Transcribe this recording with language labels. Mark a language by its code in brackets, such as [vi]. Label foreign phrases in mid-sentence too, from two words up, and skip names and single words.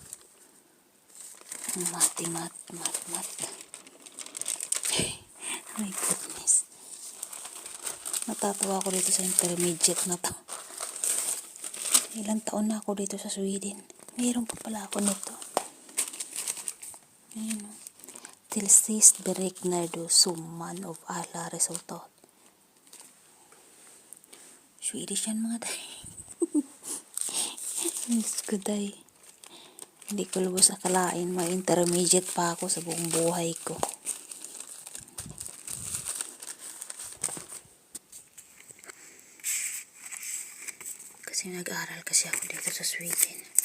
[en] Mat. My goodness. [tl] Natatawa ako dito sa intermediate na to. Ilang taon na ako dito sa Sweden. Mayroon pa pala ako nito. Ayan o. [sv] Till sist beräknar du summan of alla resultat. [tl] Swedish yan mga day. Diyos ko day. Hindi ko lubos akalain. May intermediate pa ako sa buong buhay ko. Kasi nag-aral kasi ako dito sa Sweden.